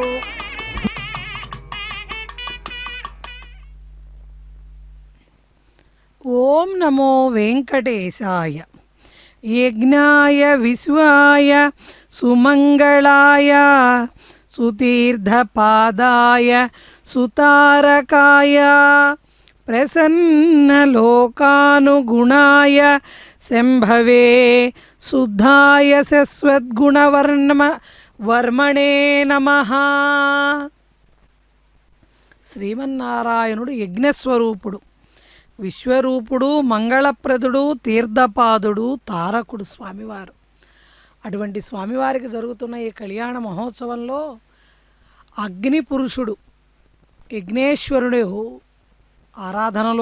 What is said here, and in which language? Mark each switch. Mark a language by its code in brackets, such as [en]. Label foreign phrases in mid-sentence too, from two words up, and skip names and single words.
[sa] ओम नमो वेंकटेशाय यज्ञाय विश्वाय सुमंगलाय सुतीर्थपादाय सुतारकाय प्रसन्नलोकानुगुणाय शंभवे शुद्धाय वर्मणे नमः। [te] శ్రీమన్నారాయణుడు యజ్ఞస్వరూపుడు, విశ్వరూపుడు, మంగళప్రదుడు, తీర్థపాదుడు, తారకుడు స్వామివారు. అటువంటి స్వామివారికి జరుగుతున్న ఈ కళ్యాణ మహోత్సవంలో అగ్ని పురుషుడు యజ్ఞేశ్వరుడు ఆరాధనలో